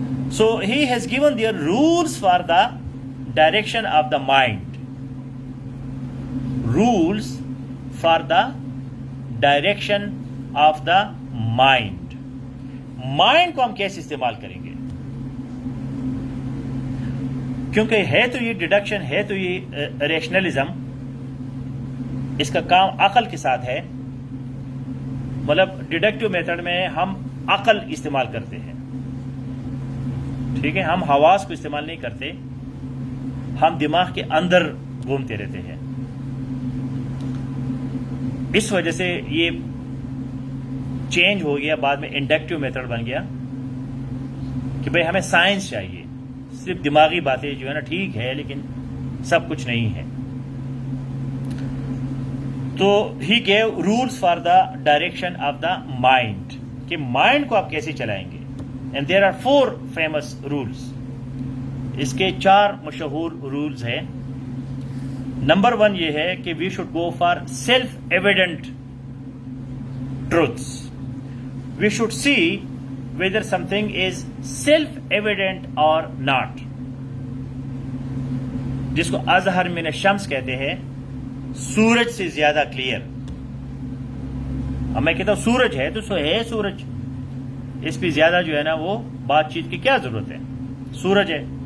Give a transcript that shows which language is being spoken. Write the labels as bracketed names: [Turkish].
[English] So he has given their rules for the direction of the mind. Rules for the direction of the mind. [Urdu] Mind کو ہم کیسے استعمال کریں گے؟ کیونکہ ہے تو یہ ڈیڈکشن، ہے تو یہ ریشنلزم، اس کا کام عقل کے ساتھ ہے. مطلب ڈیڈکٹیو میتھڈ میں ہم عقل استعمال کرتے ہیں، ٹھیک ہے، ہم حواس کو استعمال نہیں کرتے، ہم دماغ کے اندر گھومتے رہتے ہیں. اس وجہ سے یہ چینج ہو گیا، بعد میں انڈکٹیو میتھڈ بن گیا کہ بھئی ہمیں سائنس چاہیے. صرف دماغی باتیں جو ہے نا ٹھیک ہے، لیکن سب کچھ نہیں ہے. [English] تو he gave rules for the direction of the mind, [Urdu] کہ مائنڈ کو آپ کیسے چلائیں گے. [English] And there are 4 famous rules. [Urdu] اس کے 4 مشہور رولز ہیں. نمبر 1 یہ ہے کہ [English] We should go for self evident truths. We should see whether something is self-evident or not. [Urdu] جس کو اظہر من الشمس کہتے ہیں، سورج سے زیادہ کلیئر. اب میں کہتا ہوں سورج ہے تو سو ہے سورج، اس پہ زیادہ جو ہے نا وہ بات چیت کی کیا ضرورت ہے؟ سورج ہے.